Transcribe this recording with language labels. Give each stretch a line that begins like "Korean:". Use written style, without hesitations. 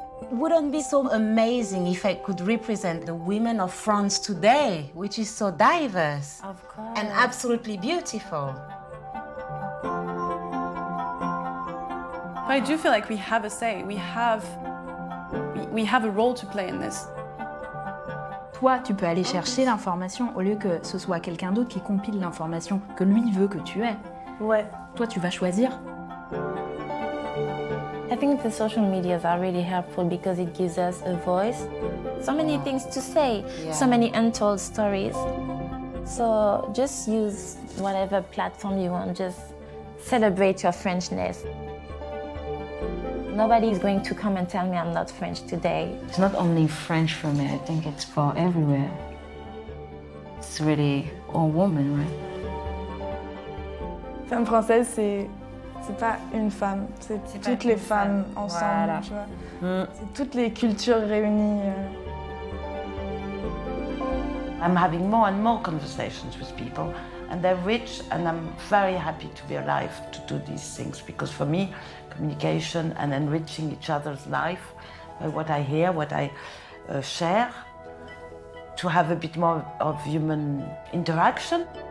English: Wouldn't be so amazing if I could represent the women of France today, which is so diverse and absolutely beautiful. I do feel like we have a say. We have a role to play in this.
French: Toi, tu peux aller chercher l'information au lieu que ce soit quelqu'un d'autre qui compile l'information que lui veut que tu aies. Ouais. Toi, tu vas choisir.
English: I think the social medias are really helpful because it gives us a voice. So many things to say, so many untold stories. So just use whatever platform you want, just celebrate your Frenchness. Nobody is going to come and tell me I'm not French today. It's not only French for me, I think it's for everywhere. It's really all woman, right?
French: Femme française, c'est pas une femme, c'est toutes les femmes ensemble, voilà. Tu vois. C'est toutes les cultures réunies.
English: I'm having more and more conversations with people, and they're rich, and I'm very happy to be alive to do these things, because for me, communication and enriching each other's life by what I hear, what I share, to have a bit more of human interaction.